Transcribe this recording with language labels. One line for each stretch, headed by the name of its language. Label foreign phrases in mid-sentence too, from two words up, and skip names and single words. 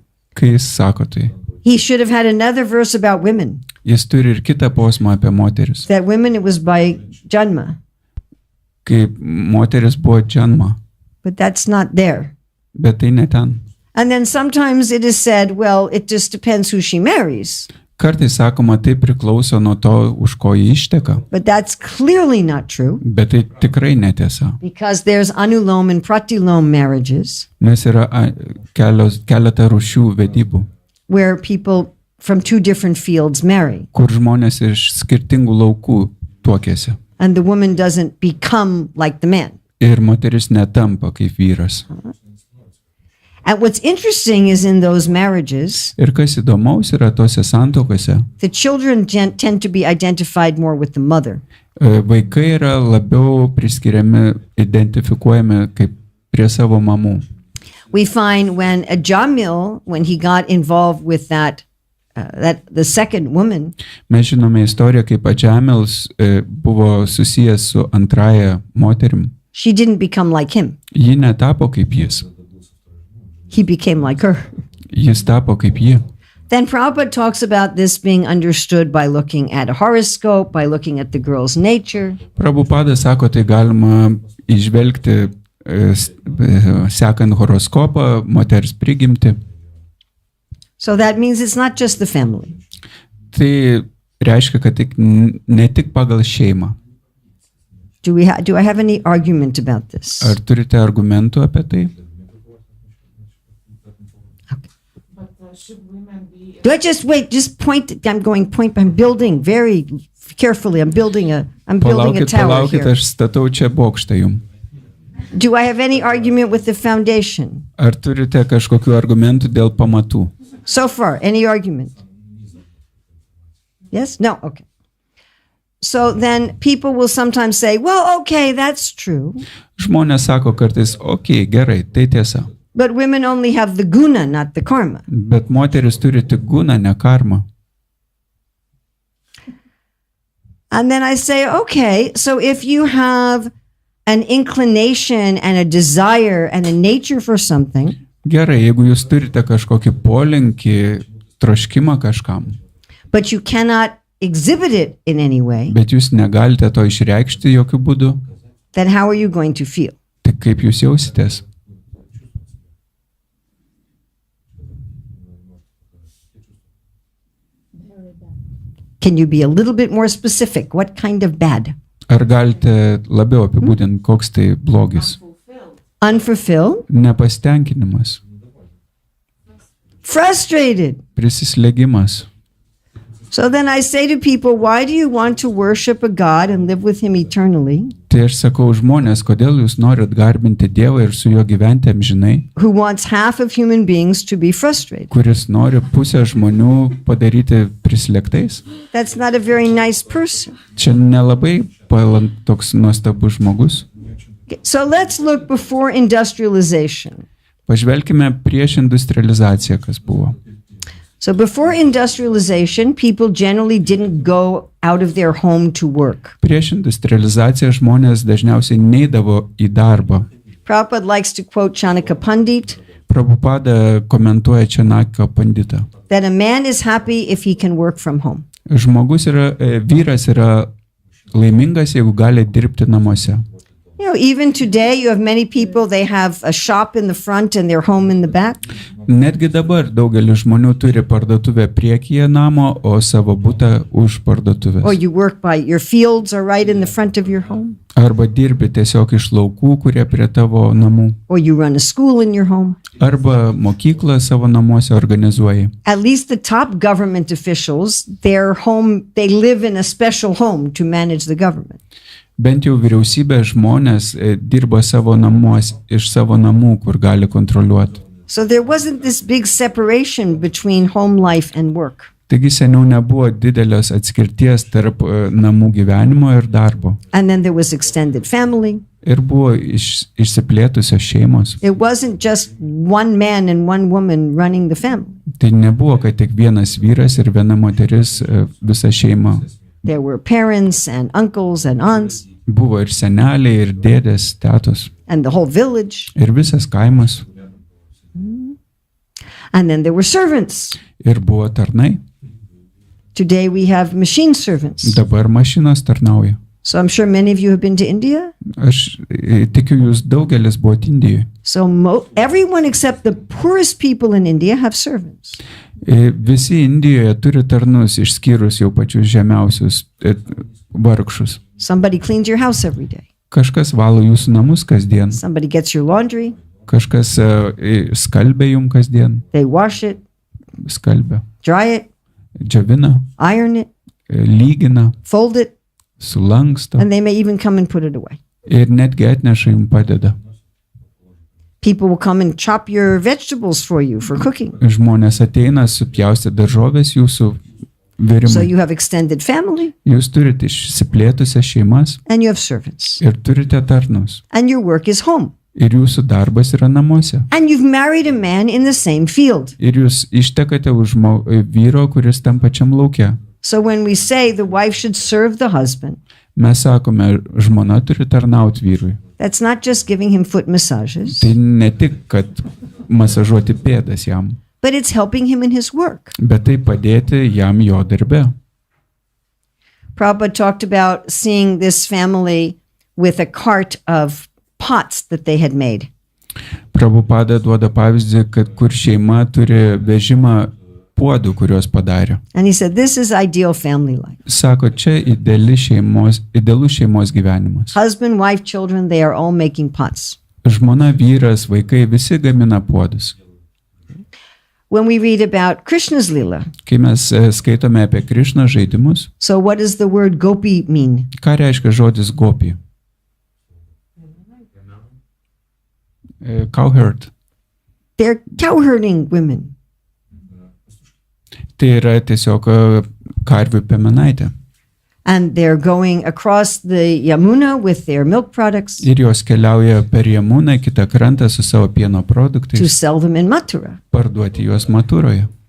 Lithuanian: kai jis sako tai.
English: He should have had another verse about women,
Lithuanian: Jis turi ir kitą posmą apie moteris.
English: that women it was by Janma,
Lithuanian: Kai moteris buvo džanma,
English: but that's not there.
Lithuanian: bet tai ne ten.
English: And then sometimes it is said, well, it just depends who she marries.
Lithuanian: Kartais sakoma, tai priklauso nuo to, už ko jį išteka.
English: But that's clearly not true
Lithuanian: Bet tai tikrai netiesa.
English: because there's anulom and pratilom marriages
Lithuanian: Nes yra keletą rūšių vedybų,
English: where people from 2 different fields marry.
Lithuanian: kur žmonės iš skirtingų laukų tuokėsi.
English: And the woman doesn't become like the man.
Lithuanian: Ir moteris netampa kaip vyras.
English: And what's interesting is in those marriages,
Lithuanian: Ir kas įdomaus yra tose santuokose,
English: the children tend to be identified more with the mother.
Lithuanian: Vaikai yra labiau priskiriami, identifikuojami kaip prie savo mamų.
English: We find when a Jamil, when he got involved with that the second woman,
Lithuanian: Mes žinome istoriją, kaip Adžamils buvo susijęs su antraja moterim.
English: she didn't become like him.
Lithuanian: Ji netapo kaip jis.
English: He became like her.
Lithuanian: Jis tapo kaip ji.
English: Then Prabhupada talks about this being understood by looking at a horoscope, by looking at the girl's nature.
Lithuanian: Prabhupada sako, tai galima išvelgti sekant horoskopą, moters prigimti.
English: So that means it's not just the family.
Lithuanian: Tai reiškia, kad ne tik pagal šeimą.
English: Do I have any argument about this?
Lithuanian: Ar turite argumentų apie tai?
English: But should women be Do I just wait? Just point. I'm going point. I'm building very carefully. I'm building a tower
Lithuanian: Palaukit,
English: here.
Lithuanian: aš statau čia bokštą jum.
English: Do I have any argument with the foundation?
Lithuanian: Ar turite kažkokių argumentų dėl pamatų?
English: So far, any argument? Yes? No? Okay. So then people will sometimes say, well, okay, that's true.
Lithuanian: Žmonės sako kartais, okei, gerai, tai tiesa.
English: But women only have the guna, not the karma.
Lithuanian: Bet moteris turi tik guną, ne karmą.
English: And then I say, okay, so if you have an inclination and a desire and a nature for something,
Lithuanian: Gerai, jeigu jūs turite kažkokį polinkį, troškimą kažkam,
English: but you cannot exhibit it in any way,
Lithuanian: bet jūs negalite to išreikšti jokių būdų,
English: then how are you going to feel?
Lithuanian: tai kaip jūs jausitės?
English: Very bad. Can you be a little bit more specific? What kind of bad?
Lithuanian: Ar galite labiau apibūdinti, koks tai blogis?
English: Unfulfilled?
Lithuanian: Nepastenkinimas,
English: Frustrated.
Lithuanian: prisislėgimas.
English: So then I say to people, why do you want to worship a God and live with him eternally,
Lithuanian: Tai aš sakau žmonės, kodėl jūs norit garbinti Dievą ir su juo gyventi amžinai,
English: who wants half of human beings to be frustrated?
Lithuanian: kuris nori pusę žmonių padaryti prislėgtais?
English: That's not a very nice person.
Lithuanian: Čia nelabai toks nuostabus žmogus.
English: So let's look before industrialization.
Lithuanian: Pažvelkime prieš industrializaciją, kas buvo.
English: So before industrialization, people generally didn't go out of their home to work.
Lithuanian: Prieš industrializaciją žmonės dažniausiai neidavo į darbą.
English: Prabhupada likes to quote Chanakya Pandit
Lithuanian: Prabhupada komentuoja Čanakio panditą.
English: that a man is happy if he can work from home.
Lithuanian: Vyras yra laimingas, jeigu gali dirbti namuose.
English: You know, even today you have many people, they have a shop in the front and their home in the back.
Lithuanian: Netgi dabar daugelis žmonių turi parduotuvę priekyje namo, o savo butą už parduotuvės.
English: Or you work by your fields are right in the front of your home.
Lithuanian: Arba dirbi tiesiog iš laukų, kurie prie tavo namų.
English: Or you run a school in your home.
Lithuanian: Arba mokyklą savo namuose organizuoji.
English: At least the top government officials, their home, they live in a special home to manage the government.
Lithuanian: Bent jau vyriausybės žmonės dirba savo namuose, iš savo namų, kur gali kontroliuoti.
English: So there wasn't this big separation between home life and work.
Lithuanian: Taigi seniau nebuvo didelės atskirties tarp namų gyvenimo ir darbo.
English: And then there was extended family.
Lithuanian: Ir buvo išsiplėtusios šeimos.
English: It wasn't just one man and one woman running the family.
Lithuanian: Tai nebuvo, kad tik vienas vyras ir viena moteris visą šeimą.
English: There were parents and uncles and aunts.
Lithuanian: Buvo ir seneliai, ir dėdės, tetos.
English: And the whole village.
Lithuanian: Ir visas kaimas.
English: And then there were servants.
Lithuanian: Ir buvo tarnai.
English: Today we have machine servants.
Lithuanian: Dabar mašinos tarnauja.
English: So I'm sure many of you have been to India.
Lithuanian: Aš tikiu, jūs daugelis buvote Indijoje.
English: So everyone except the poorest people in India have servants.
Lithuanian: Visi Indijoje turi tarnus, išskyrus jau pačius žemiausius vargšus.
English: Somebody cleans your house every day.
Lithuanian: Kažkas valo jūsų namus kasdien.
English: Somebody gets your laundry.
Lithuanian: Kažkas skalbia jums kasdien.
English: They wash it,
Lithuanian: Skalbia.
English: dry it,
Lithuanian: Džiovina.
English: iron it,
Lithuanian: Lygina.
English: fold it,
Lithuanian: Sulanksto.
English: and they may even come and put it away.
Lithuanian: Ir netgi atneša jums padeda.
English: People will come and chop your vegetables for you for cooking.
Lithuanian: Žmonės ateina supjausti daržovės jūsų
English: So
Lithuanian: virimui.
English: you have extended family
Lithuanian: Jūs turite išsiplėtusias šeimas
English: and you have servants.
Lithuanian: ir turite tarnus.
English: And your work is home.
Lithuanian: Ir jūsų darbas yra namuose.
English: And you've married a man in the same field.
Lithuanian: Ir jūs ištekate už vyro, kuris tam pačiam lauke.
English: So when we say the wife should serve the husband,
Lithuanian: Mes sakome, žmona turi tarnauti vyrui.
English: that's not just giving him foot massages,
Lithuanian: Tai ne tik, kad masažuoti pėdas jam,
English: but it's helping him in his work.
Lithuanian: bet tai padėti jam jo darbe.
English: Prabhupada talked about seeing this family with a cart of pots that they had made.
Lithuanian: Prabhupada duoda pavyzdį, kad kur šeima turi vežimą puodų, kuriuos padarė.
English: And he said, this is ideal family life.
Lithuanian: Sako, čia idealus šeimos gyvenimas.
English: Husband, wife, children, they are all making pots.
Lithuanian: Žmona, vyras, vaikai visi gamina puodus.
English: When we read about Krishna's Leela,
Lithuanian: Kai mes skaitome apie Krišną žaidimus,
English: so what does the word gopi mean?
Lithuanian: ką reiškia žodis gopi? Cowherd.
English: They're cowherding women.
Lithuanian: Tai yra tiesiog karvių piemenaitė.
English: And they're going across the Yamuna with their milk products
Lithuanian: Ir jos keliauja per Jamuną kitą krantą su savo pieno
English: to
Lithuanian: produktais,
English: sell them in Mathura.
Lithuanian: parduoti juos Matūroje.